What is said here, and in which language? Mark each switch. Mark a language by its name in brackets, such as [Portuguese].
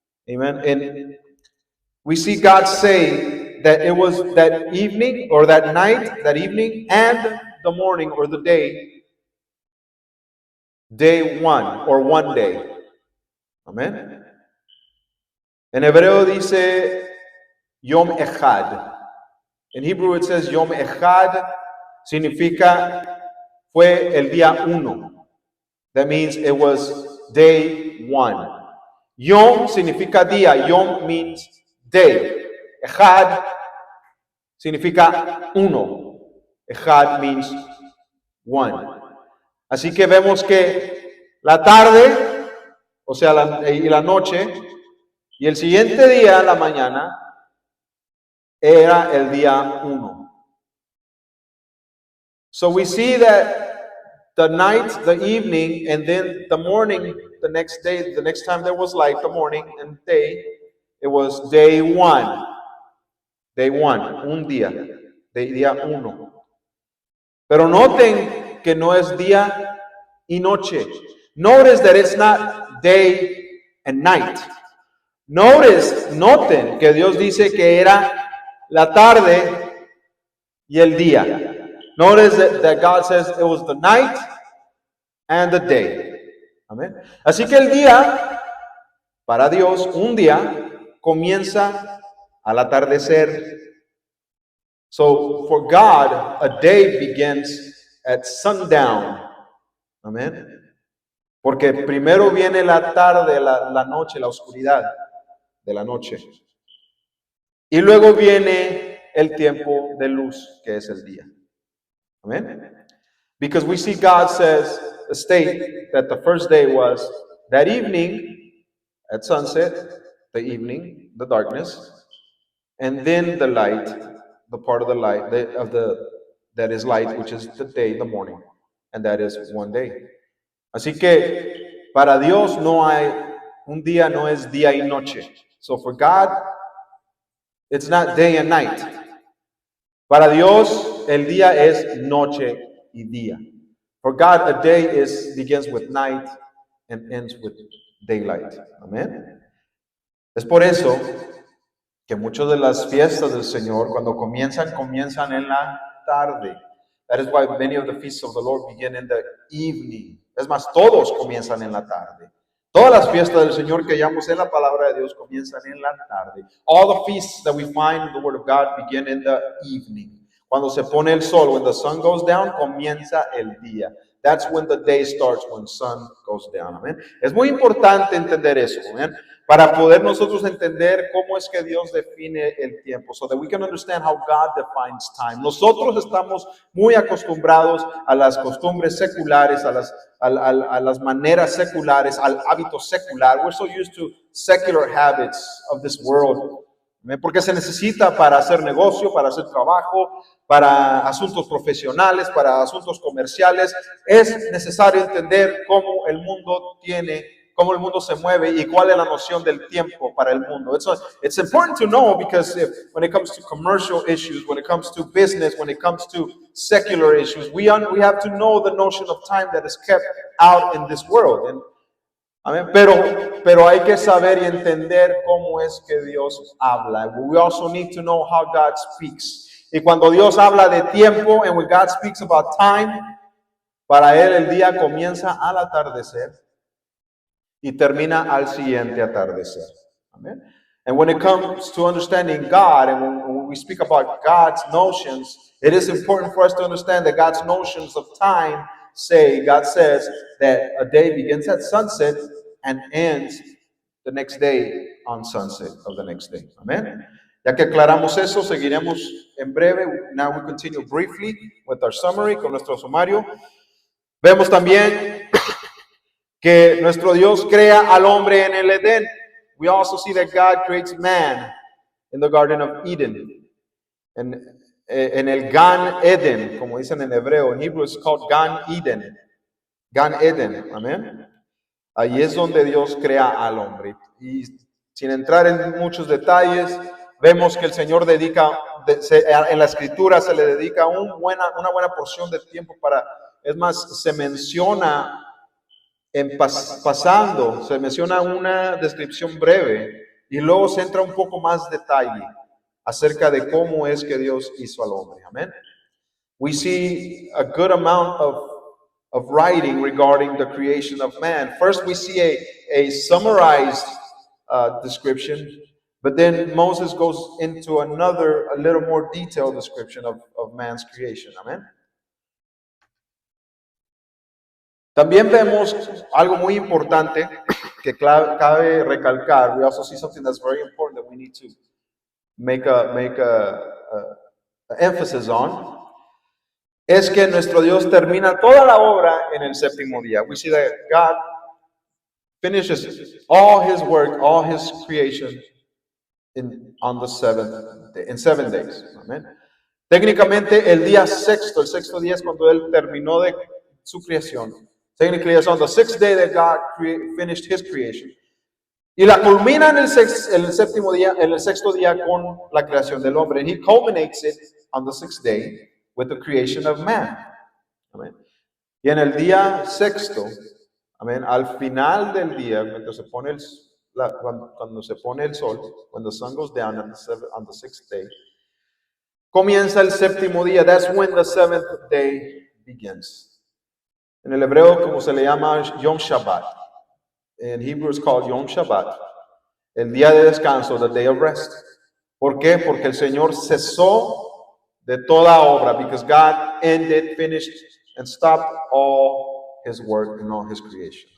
[English] Amen. And we see God say that it was that evening or that night, that evening, and the morning or the day 1 or one day. [Spanish] Amén. En hebreo dice Yom Echad. [English] In Hebrew it says [Spanish] Yom Echad, significa fue el día 1. [English] That means it was day 1. Yom [Spanish] significa día. [English] Yom means day. Echad [Spanish] significa 1. [English] Echad means 1. [Spanish] Así que vemos que la tarde, o sea, y la noche, y el siguiente día, la mañana, era el día 1. [English] So we see that the night, the evening, and then the morning, the next day, the next time there was light, the morning and day, it was day 1. Day 1, [Spanish] un día, día 1. Pero noten que no es día y noche. [English] Notice that it's not day and night. [Spanish] Noten que Dios dice que era la tarde y el día. [English] Notice that God says it was the night and the day. [Spanish] Amén. Así que el día, para Dios, un día, comienza al atardecer. [English] So for God, a day begins at sundown. Amén. [Spanish] Porque primero viene la tarde, la noche, la oscuridad de la noche. Y luego viene el tiempo de luz, que es el día. [English] Amen? Because we see God says, state that the first day was that evening at sunset, the evening, the darkness, and then the light, the part of the light that is light, which is the day, the morning, and that is one day. [Spanish] Así que para Dios no hay un día, no es día y noche. [English] So for God, it's not day and night. [Spanish] Para Dios, el día es noche y día. [English] For God, a day begins with night and ends with daylight. [Spanish] Amén. Es por eso que muchas de las fiestas del Señor, cuando comienzan en la tarde. [English] That is why many of the feasts of the Lord begin in the evening. [Spanish] Es más, todos comienzan en la tarde. Todas las fiestas del Señor que hallamos en la palabra de Dios comienzan en la tarde. [English] All the feasts that we find in the Word of God begin in the evening. [Spanish] Cuando se pone el sol, [English] when the sun goes down, [Spanish] comienza el día. [English] That's when the day starts, when sun goes down. Amen. [Spanish] Es muy importante entender eso, amen, para poder nosotros entender cómo es que Dios define el tiempo, [English] so that we can understand how God defines time. [Spanish] Nosotros estamos muy acostumbrados a las costumbres seculares, a las maneras seculares, al hábito secular. [English] We're so used to secular habits of this world. [Spanish] Porque se necesita para hacer negocio, para hacer trabajo, para asuntos profesionales, para asuntos comerciales. Es necesario entender cómo el mundo se mueve y cuál es la noción del tiempo para el mundo. [English] It's important to know because when it comes to commercial issues, when it comes to business, when it comes to secular issues, we have to know the notion of time that is kept out in this world. [Spanish] Amén. Pero hay que saber y entender cómo es que Dios habla. [English] We also need to know how God speaks. [Spanish] Y cuando Dios habla de tiempo, [English] and when God speaks about time, [Spanish] para Él el día comienza al atardecer y termina al siguiente atardecer. Amén. [English] And when it comes to understanding God, and when we speak about God's notions, it is important for us to understand that God's notions of time God says that a day begins at sunset and ends the next day on sunset of the next day. [Spanish] Amen. Ya que aclaramos eso, seguiremos en breve. [English] Now we continue briefly with our summary, [Spanish] con nuestro sumario. Vemos también que nuestro Dios crea al hombre en el Edén. [English] We also see that God creates man in the Garden of Eden. [Spanish] En el Gan Eden, como dicen en hebreo, en [English] Hebrew it's called [Spanish] Gan Eden. Gan Eden, amén. Ahí es donde Dios crea al hombre. Y sin entrar en muchos detalles, vemos que el Señor en la Escritura se le dedica una buena porción de tiempo es más, se menciona pasando, se menciona una descripción breve y luego se entra un poco más detalle acerca de cómo es que Dios hizo al hombre. Amén. [English] We see a good amount of writing regarding the creation of man. First, we see a summarized description, but then Moses goes into a little more detailed description of man's creation. [Spanish] Amén. También vemos algo muy importante que cabe recalcar. [English] We also see something that's very important that we need to make a emphasis on. [Spanish] Es que nuestro Dios termina toda la obra en el séptimo día. [English] We see that God finishes all His work, all His creation in 7 days. Amen. [Spanish] Técnicamente el sexto día es cuando Él terminó de su creación. [English] Technically, it's on the 6th day that God finished His creation. [Spanish] Y la culmina en el sexto día con la creación del hombre. [English] And He culminates it on the 6th day with the creation of man. Amen. [Spanish] Y en el día sexto, amen, al final del día, cuando se pone el sol, [English] when the sun goes down on the 6th day, [Spanish] comienza el séptimo día. [English] That's when the 7th day begins. [Spanish] En el hebreo, como se le llama, Yom Shabbat. [English] In Hebrew, it's called Yom Shabbat. [Spanish] El día de descanso, [English] the day of rest. [Spanish] ¿Por qué? Porque el Señor cesó de toda obra. [English] Because God finished, and stopped all His work and all His creation.